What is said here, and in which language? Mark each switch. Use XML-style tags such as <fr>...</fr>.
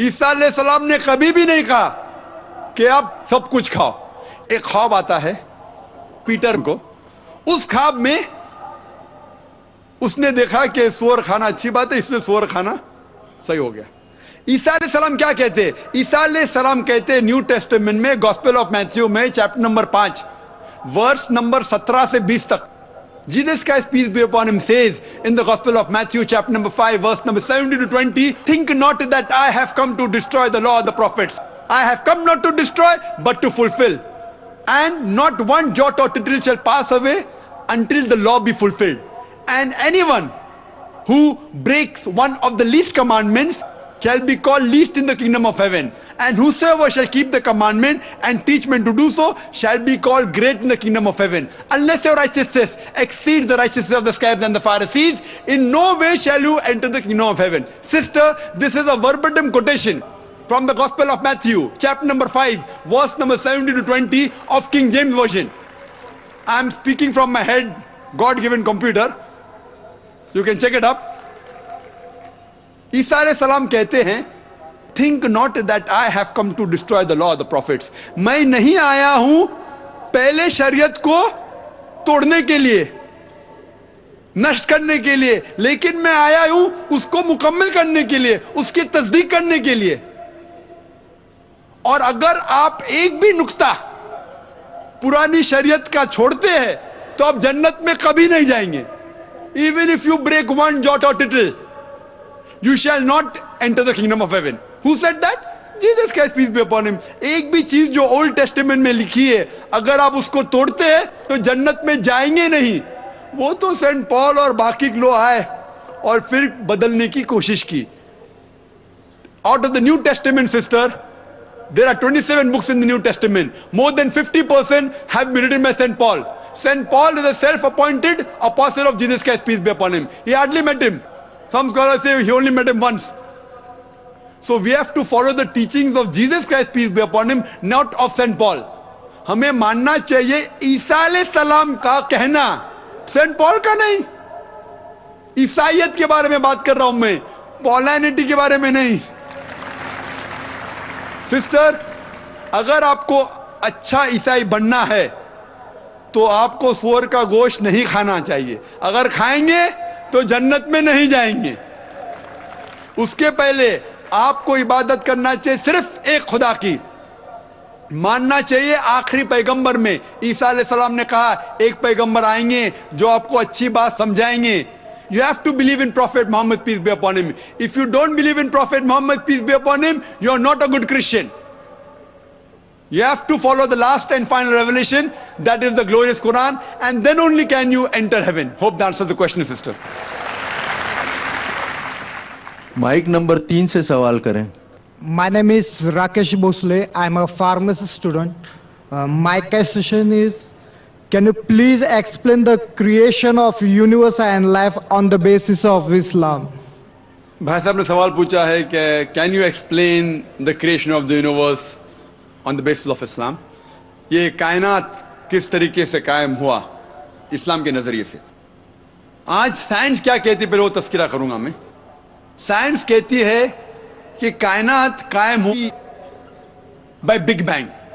<hi>ईसा अलैहिस्सलाम ने कभी भी नहीं कहा कि आप सब कुछ खाओ। एक ख्वाब आता है पीटर को, उस ख्वाब में उसने देखा कि सूअर खाना अच्छी बात है, इसलिए सूअर खाना सही हो गया। ईसा अलैहिस्सलाम क्या कहते हैं? ईसा अलैहिस्सलाम कहते हैं न्यू टेस्टामेंट में गॉस्पेल ऑफ मैथ्यू में चैप्टर नंबर 5 वर्स नंबर 17 से 20 तक,</hi> <en>Jesus Christ peace be upon him says in the Gospel of Matthew chapter number 5 verse number 70 to 20, think not that I have come to destroy the law of the prophets. I have come not to destroy but to fulfill. And not one jot or tittle shall pass away until the law be fulfilled. And anyone who breaks one of the least commandments shall be called least in the kingdom of heaven. And whosoever shall keep the commandment and teach men to do so shall be called great in the kingdom of heaven. Unless your righteousness exceeds the righteousness of the scribes and the Pharisees, in no way shall you enter the kingdom of heaven. Sister, this is a verbatim quotation from the Gospel of Matthew, chapter number 5, verse number 70 to 20 of King James Version. I am speaking from my head, God-given computer. You can check it up.</en> <hi>ईसा अलैहिस्सलाम कहते हैं</hi> <en>Think not that I have come to destroy the law of the prophets.</en> <hi>मैं नहीं आया हूं पहले शरीयत को तोड़ने के लिए, नष्ट करने के लिए, लेकिन मैं आया हूं उसको मुकम्मल करने के लिए, उसकी तस्दीक करने के लिए। और अगर आप एक भी नुक्ता पुरानी शरीयत का छोड़ते हैं तो आप जन्नत में कभी नहीं जाएंगे।</hi> <en>Even if you break one jot or tittle you shall not enter the kingdom of heaven. Who said that? Jesus Christ peace be upon him.</en> <hi>एक भी चीज जो ओल्ड टेस्टामेंट में लिखी है अगर आप उसको तोड़ते हैं तो जन्नत में जाएंगे नहीं। वो तो सेंट पॉल और बाकी लोग आए और फिर बदलने की कोशिश की।</hi> <en>Out of the New Testament, sister, there are 27 books in the New Testament. More than 50% have been written by Saint Paul. Saint Paul is a self-appointed apostle of Jesus Christ peace be upon him. He hardly met him. Some scholars say he only met him once. So we have to follow the teachings of Jesus Christ peace be upon him, not of Saint Paul.</en> <hi>हमें मानना चाहिए ईसा अलैहिस्सलाम का कहना, Saint Paul का नहीं। ईसाइयत के बारे में बात कर रहा हूं मैं, पॉलिनिटी के बारे में नहीं। सिस्टर, अगर आपको अच्छा ईसाई बनना है तो आपको सूअर का गोश्त नहीं खाना चाहिए। अगर खाएंगे तो जन्नत में नहीं जाएंगे। उसके पहले आपको इबादत करना चाहिए सिर्फ एक खुदा की, मानना चाहिए आखिरी पैगंबर में ईसा अलैहिस्सलाम ने कहा एक पैगंबर आएंगे जो आपको अच्छी बात समझाएंगे।</hi> <en>You have to believe in Prophet Muhammad peace be upon him. If you don't believe in Prophet Muhammad peace be upon him, you are not a good Christian. You have to follow the last and final revelation, that is the glorious Quran, and then only can you enter heaven. Hope that answers the question, sister.</en> <hi>Mic number 3 से सवाल करें।</hi> <en>My name is Rakesh Bosle. I'm a pharmacy student. My question is, can you please explain the creation of universe and life on the basis of Islam?</en> <hi>भाई साहब ने सवाल पूछा है कि</hi> <en>Can you explain the creation of the universe on the basis of Islam.</en> <hi>ये कायनात किस तरीके से कायम हुआ इस्लाम के नजरिए से। आज साइंस क्या कहती है पहले वो तस्करा करूंगा मैं। साइंस कहती है कि कायनात कायम हुई</hi> <en>By big bang.</en>